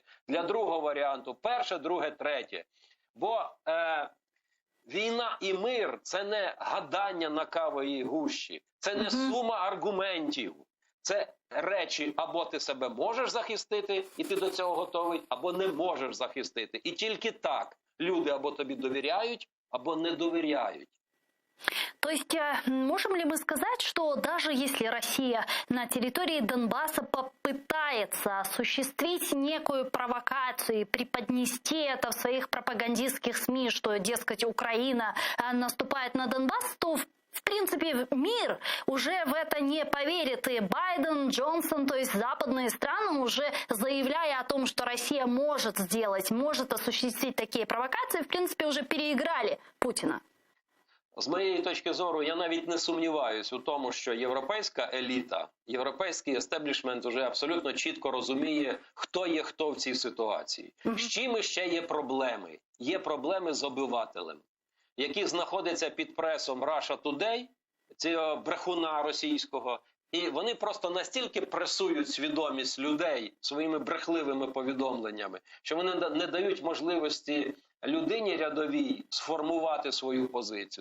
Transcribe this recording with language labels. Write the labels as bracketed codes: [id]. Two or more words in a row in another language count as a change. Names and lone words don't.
[uk] Для другого варіанту перше, друге, третє. Бо війна і мир – це не гадання на кавовій гущі, це не сума аргументів. Це речі, або ти себе можеш захистити, і ти до цього готовий, або не можеш захистити. І тільки так люди або тобі довіряють, або не довіряють. [ru] То есть можем ли мы сказать, что даже если Россия на территории Донбасса попытается осуществить некую провокацию и преподнести это в своих пропагандистских СМИ, что, дескать, Украина наступает на Донбасс, то в принципе, мир уже в это не поверит. И Байден, Джонсон, то есть западные страны, уже заявляя о том, что Россия может сделать, может осуществить такие провокации, в принципе, уже переиграли Путина. [uk] З моєї точки зору, я навіть не сумніваюсь у тому, що європейська еліта, європейський естеблішмент вже абсолютно чітко розуміє, хто є хто в цій ситуації. З чим ще є проблеми? Є проблеми з обивателем, який знаходиться під пресом Russia Today, цього брехуна російського, і вони просто настільки пресують свідомість людей своїми брехливими повідомленнями, що вони не дають можливості людині рядовій сформувати свою позицію.